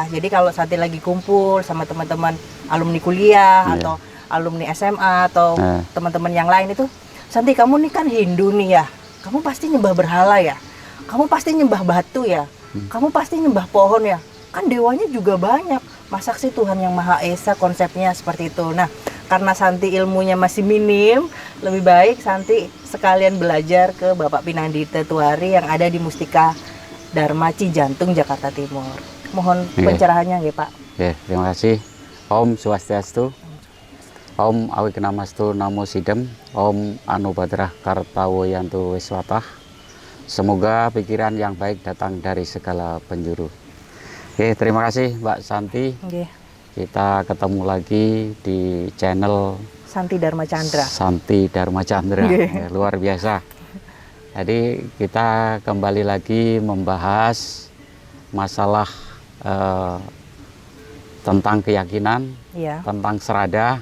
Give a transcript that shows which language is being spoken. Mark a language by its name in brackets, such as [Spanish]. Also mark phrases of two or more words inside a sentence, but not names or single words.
[Indonesian] Jadi kalau Santi lagi kumpul sama teman-teman alumni kuliah atau alumni SMA atau teman-teman yang lain itu, Santi kamu nih kan Hindu nih ya, kamu pasti nyembah berhala ya, kamu pasti nyembah batu ya, kamu pasti nyembah pohon ya, kan dewanya juga banyak, masa sih Tuhan yang Maha Esa, konsepnya seperti itu. Nah, karena Santi ilmunya masih minim, lebih baik Santi sekalian belajar ke Bapak Pinandita Tuari yang ada di Mustika Dharma Cijantung, Jakarta Timur. Mohon pencerahannya ya Pak. Terima kasih. [Sanskrit] Om Swastiastu. Om Awiknamastu Namo Sidem, Om Anubadrah Kartawoyanto Wiswatah. [Indonesian] Semoga pikiran yang baik datang dari segala penjuru. Terima kasih Mbak Santi. Kita ketemu lagi di channel Santi Dharma Chandra. Santi Dharma Chandra, luar biasa. Jadi kita kembali lagi membahas masalah tentang keyakinan, tentang serada.